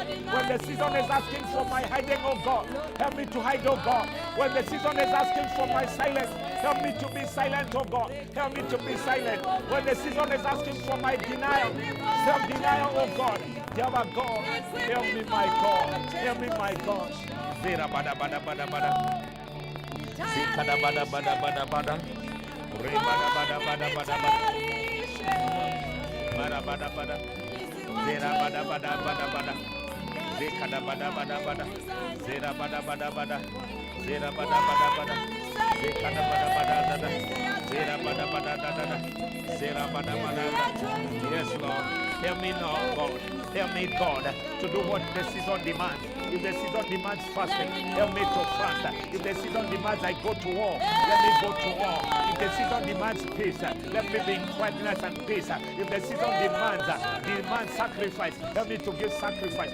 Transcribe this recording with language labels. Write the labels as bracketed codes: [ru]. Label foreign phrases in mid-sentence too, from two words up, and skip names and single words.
[en] When the season is asking for my hiding, oh God, help me to hide, oh God. When the season is asking for my silence, help me to be silent, oh God. Help me to be silent. When the season is asking for my denial, self-denial, oh God. Jehovah God, help me, my God. Help me, my God. Zera bada bada bada bada. Zikada bada bada bada bada. Re bada bada bada bada bada. Bada bada bada. Zera bada bada bada bada. Zikada bada bada bada. Zera bada bada bada. Zera bada bada bada. Zikada bada bada bada. Zera bada bada bada. Zera bada bada bada. Yes, Lord. Help me now, God. Help me, God, to do what the season demands. If the season demands fasting, help me to fast. If the season demands I go to war, let me go to war. If the season demands peace, let me be in quietness and peace. If the season demands sacrifice, help me to give sacrifice.